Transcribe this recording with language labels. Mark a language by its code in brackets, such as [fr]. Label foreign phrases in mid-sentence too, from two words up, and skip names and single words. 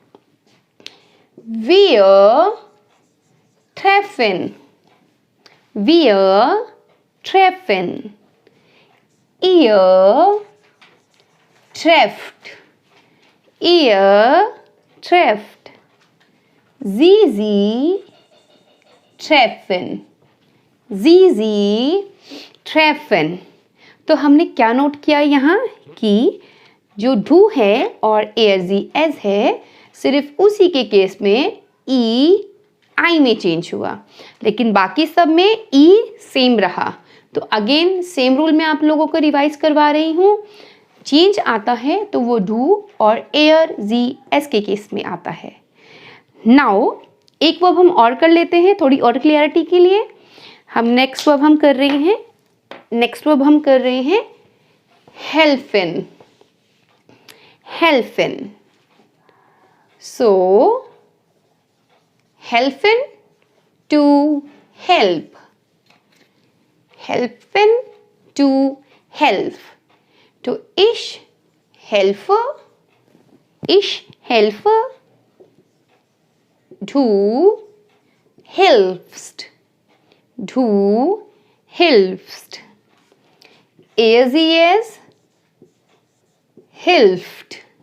[de] wir treffen, wir treffen, ihr trefft, ihr trefft, sie treffen, sie treffen। [hi] तो हमने क्या नोट किया यहाँ कि जो डू है और ASES है सिर्फ उसी के केस में ई आई में चेंज हुआ, लेकिन बाकी सब में ई सेम रहा। तो [en] again same rule [hi] मैं आप लोगों को रिवाइज करवा रही हूँ। चेंज आता है तो वो डू और ASES के केस में आता है। नाउ एक वर्ब हम और कर लेते हैं थोड़ी और क्लियरिटी के लिए। हम [en] next verb [hi] हम कर रहे हैं [de] helfen, helfen। So helfen [en] to help, helfen to help। [de] तो ich helfe, du hilfst, ASES hilft,